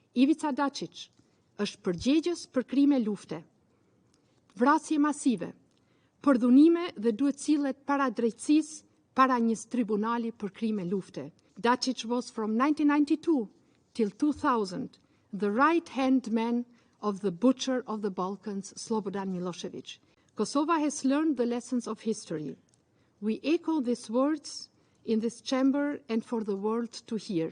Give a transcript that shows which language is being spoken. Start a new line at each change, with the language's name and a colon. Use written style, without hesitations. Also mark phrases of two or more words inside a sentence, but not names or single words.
Albanian: Ivica Daçiq është përgjegjës për krime lufte, vrasje masive, përdhunime dhe duhet cilët para drejtësisë para një tribunali për krime lufte.
English: Daçiq was from 1992 till 2000 the right-hand man of the butcher of the Balkans, Slobodan Milošević. Kosovo has learned the lessons of history. We echo these words in this chamber and for the world to hear.